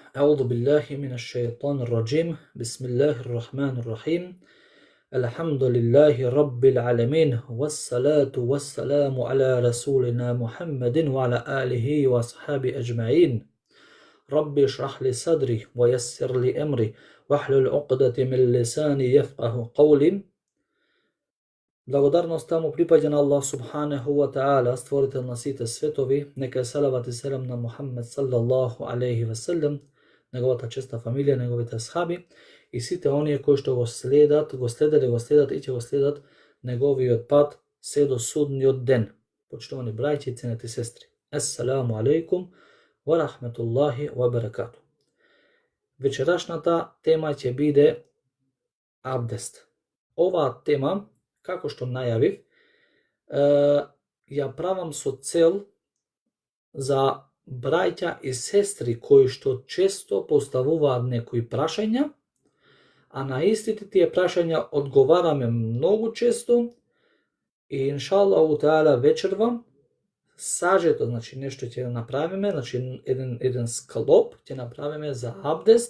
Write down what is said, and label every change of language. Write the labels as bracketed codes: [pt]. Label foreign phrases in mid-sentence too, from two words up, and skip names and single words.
[ar] أعوذ بالله من الشيطان الرجيم بسم الله الرحمن الرحيم الحمد لله رب العالمين والصلاة والسلام على رسولنا محمد وعلى آله وأصحابه أجمعين رب اشرح لي صدري ويسر لي أمري واحلل عقدة من لساني يفقه قولي. [mk] Благодарноста му припаѓа на Аллах [ar] سبحانه وتعالى, [mk] створител на сите светови. Нека е салават и селам на Мухаммед [ar] صلى الله عليه وسلم, [mk] неговата честа фамилија, неговите асхаби и сите оние кои што го следат и ќе го следат неговиот пат се до судниот ден. Почитувани браќи и ценети сестри, [ar] السلام عليكم ورحمة الله وبركاته. [mk] Вечерашната тема ќе биде абдест. Оваа тема, како што најавив, ја правам со цел за браќа и сестри кои што често поставуваат некои прашања, а на истите тие прашања одговараме многу често и [ar] إن شاء الله تعالى [mk] вечерва сажето, значи нешто ќе направиме, значи еден склоп ќе направиме за абдест.